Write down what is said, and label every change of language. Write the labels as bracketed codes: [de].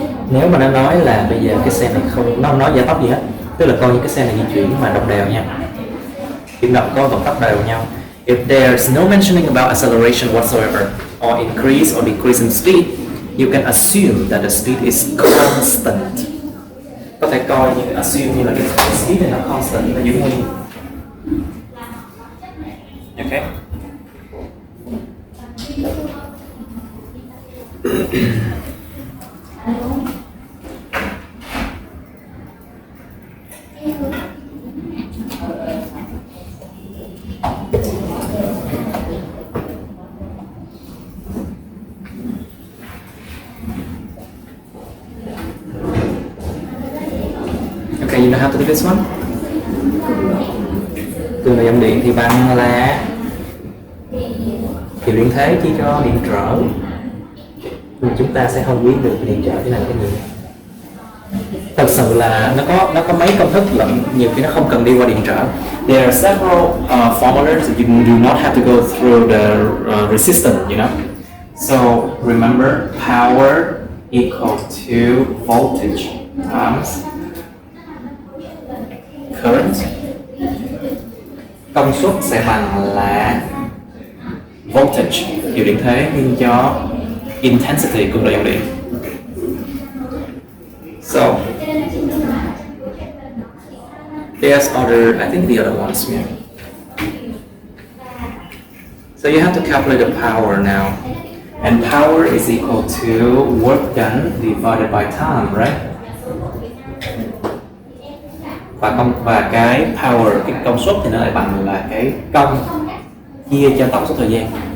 [vi] Nếu mà nó nói là bây giờ cái xe này không, nó không nói giảm tốc gì hết, tức là coi như cái xe này di chuyển mà đồng đều nha, chuyển động có vận tốc đều nhau. [en] If there's no mentioning about acceleration whatsoever or increase or decrease in speed, you can assume that the speed is constant. [vi] Có thể coi như assume như là cái speed này nó constant, nó giữ nguyên. [en] Okay. Okay, you know how to do this one? [vi] Cường độ dòng điện thì bằng là hiệu điện thế chia cho điện trở. Nhưng chúng ta sẽ không biết được điện trở thế này là cái gì. Thật sự là nó có mấy công thức lận, nhiều khi nó không cần đi qua điện trở. [en] There are several formulas that you do not have to go through the resistance, you know. So remember, power equal to voltage times current. [vi] Công suất sẽ bằng là voltage, hiệu điện thế, nhân cho intensity, cường độ dòng điện. [en] So there's other, I think the other ones, yeah. So you have to calculate the power now, and power is equal to work done divided by time, right? [vi] Và cái power, cái công suất thì nó lại bằng là cái công chia cho tổng số thời gian.